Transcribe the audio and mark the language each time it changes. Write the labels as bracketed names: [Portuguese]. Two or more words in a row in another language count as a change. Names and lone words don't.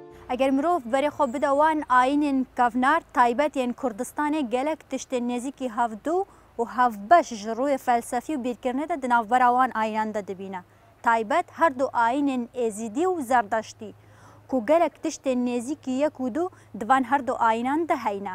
[Kurdish] اگر مرۆڤ بەرێ خۆ بدەوان ئاینên کەڤنار تایبەتێن کوردستانê gelek tiştên nêzîkî hevdû û hevbeş ji rûyê felsefî û bîrkirinê de di navbera wan aynan de dibîne. Taybet her du ayinên êzîdî û zerdeştî ku gelek tiştên nêzîkî yek û du divan her du ayinan de heyne.